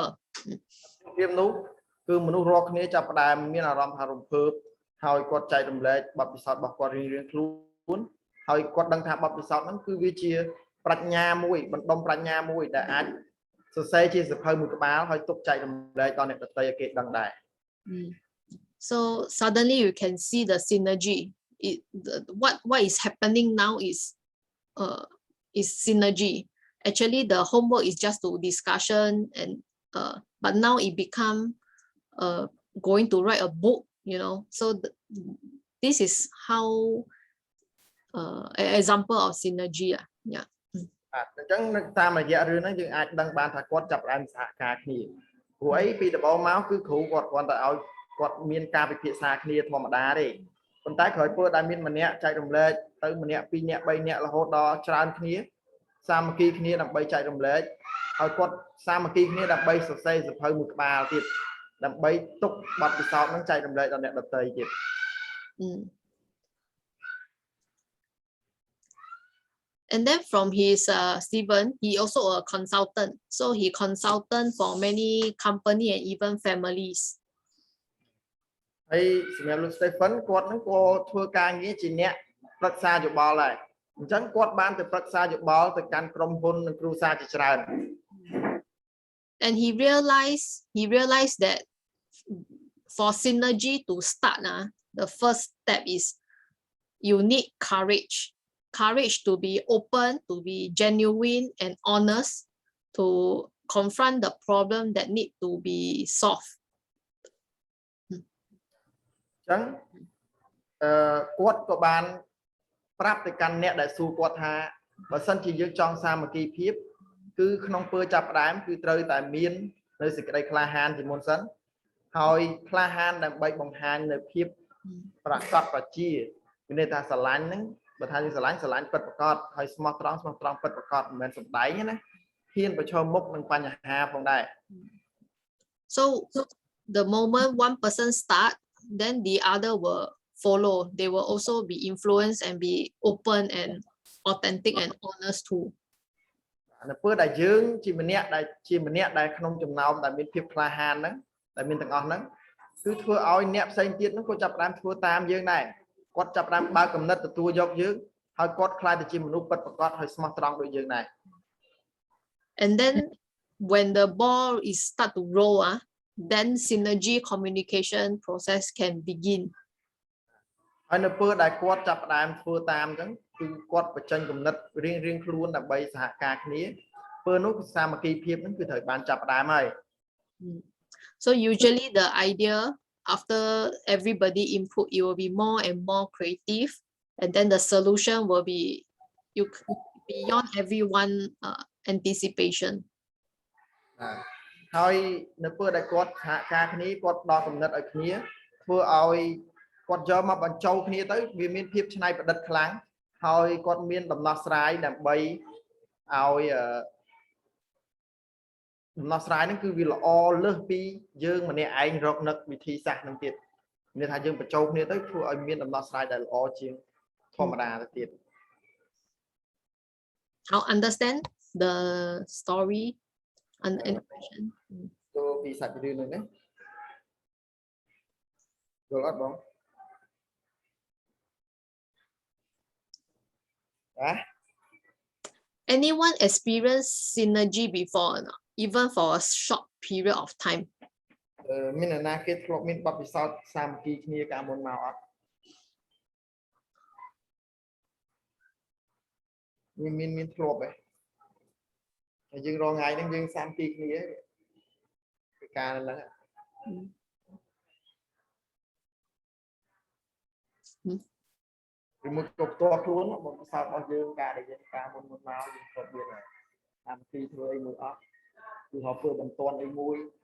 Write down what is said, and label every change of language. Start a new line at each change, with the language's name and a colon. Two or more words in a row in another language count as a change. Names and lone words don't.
Khmer: ភាពនោះគឺមនុស្សរាល់គ្នាចាប់ផ្ដើមមានអារម្មណ៍ថារំភើបហើយគាត់ចែករំលែកបទពិសោធន៍របស់គាត់រៀងៗខ្លួនហើយគាត់ដឹងថាបទពិសោធន៍ហ្នឹងគឺវាជាប្រាជ្ញាមួយបណ្ដុំប្រាជ្ញាមួយដែលអាចសរសេរជាសៀវភៅមួយក្បាលហើយទុកចែករំលែកដល់អ្នកដទៃឲ្យគេដឹងដែរ
English: So suddenly you can see the synergy. What is happening now is synergy. Actually, the homework is just to discussion and but now it become going to write a book, you know. So this is how an example of synergy. Yeah.
Khmer: អញ្ចឹងតាមរយៈរឿងហ្នឹងយើងអាចដឹងបានថាគាត់ចាប់ផ្ដើមសហការគ្នាព្រោះអីពីដំបូងមកគឺគ្រូគាត់គ្រាន់តែឲ្យគាត់មានការពិភាក្សាគ្នាធម្មតាទេប៉ុន្តែក្រោយពេលដែលមានម្នាក់ចែករំលែកទៅម្នាក់ពីរនាក់3នាក់រហូតដល់ច្រើនគ្នាសាមគ្គីគ្នាដើម្បីចែករំលែកហើយគាត់សាមគ្គីគ្នាដើម្បីសរសេរសៀវភៅមួយក្បាលទៀតដើម្បីទុកបទពិសោធន៍ហ្នឹងចែករំលែកដល់អ្នកដទៃទៀត
English: And then from his Stephen, he also a consultant. So he consultant for many company and even families.
Khmer: ហើយសម្រាប់លោក Stephen គាត់ហ្នឹងក៏ធ្វើការងារជាអ្នកប្រឹក្សាយោបល់ដែរអញ្ចឹងគាត់បានទៅប្រឹក្សាយោបល់ទៅកាន់ក្រុមហ៊ុននិងគ្រួសារជាច្រើន
English: And he realized that for synergy to start, the first step is you need courage to be open, to be genuine and honest, to confront the problem that need to be solved.
Khmer: អញ្ចឹងគាត់ក៏បានប្រាប់ទៅកាន់អ្នកដែលសួរគាត់ថាបើសិនជាយើងចង់សាមគ្គីភាពគឺក្នុងពេលចាប់ផ្ដើមគឺត្រូវតែមាននៅសេចក្តីក្លាហានជាមុនសិនហើយក្លាហានដើម្បីបង្ហាញនៅភាពប្រកបប្រជាមានន័យថាស្រឡាញ់ហ្នឹងបើថាយើងស្រឡាញ់ពិតប្រាកដហើយស្មោះត្រង់ពិតប្រាកដមិនមែនសំដែងទេណាហ៊ានប្រឈមមុខនឹងបញ្ហាផងដែរ
English: So the moment one person start, then the other will follow. They will also be influenced and be open and authentic and honest too.
Khmer: នៅពេលដែលយើងជាម្នាក់ដែលក្នុងចំណោមដែលមានភាពក្លាហានហ្នឹងដែលមានទាំងអស់ហ្នឹងគឺធ្វើឲ្យអ្នកផ្សេងទៀតហ្នឹងក៏ចាប់ផ្ដើមធ្វើតាមយើងដែរគាត់ចាប់ផ្ដើមបើកគំនិតទទួលយកយើងហើយគាត់ខ្លាចទៅជាមនុស្សពិតប្រាកដហើយស្មោះត្រង់ដូចយើងដែរ
English: And then when the ball is start to roll, then synergy communication process can begin.
Khmer: ហើយនៅពេលដែលគាត់ចាប់ផ្ដើមធ្វើតាមអញ្ចឹងគឺគាត់បញ្ចេញគំនិតរៀងខ្លួនដើម្បីសហការគ្នាពេលនោះសាមគ្គីភាពហ្នឹងគឺត្រូវបានចាប់ផ្ដើមហើយ
English: So usually the idea after everybody input, it will be more and more creative, and then the solution will be beyond everyone anticipation.
Khmer: ហើយនៅពេលដែលគាត់សហការគ្នាគាត់ដល់គំនិតឲ្យគ្នាធ្វើឲ្យគាត់យកមកបញ្ចូលគ្នាទៅវាមានភាពច្នៃប្រឌិតខ្លាំងហើយគាត់មានដំណោះស្រាយដើម្បីឲ្យដំណោះស្រាយហ្នឹងគឺវាល្អលើសពីយើងម្នាក់ឯងរកនឹកវិធីសាស្ត្រហ្នឹងទៀតមានថាយើងបញ្ចូលគ្នាទៅធ្វើឲ្យមានដំណោះស្រាយដែលល្អជាងធម្មតាទៅទៀត
English: I'll understand the story and question.
Khmer: ចូលពីសាច់រឿងហ្នឹងណាយល់អត់បង
English: Anyone experienced synergy before or not? Even for a short period of time.
Khmer: មានអ្នកណាគេធ្លាប់មានបទពិសោធន៍សាមគ្គីគ្នាកាលមុនមកអត់ មានធ្លាប់ទេហើយយើងរងថ្ងៃហ្នឹងយើងសាមគ្គីគ្នាពីការហ្នឹងពីមួយគ្រប់តខ្លួនបទពិសោធន៍របស់យើងការដែលយើងការមុនមកយើងគាត់មានសាមគ្គីធ្វើអីមួយអត់គឺហៅធ្វើបន្ទាន់អីមួយ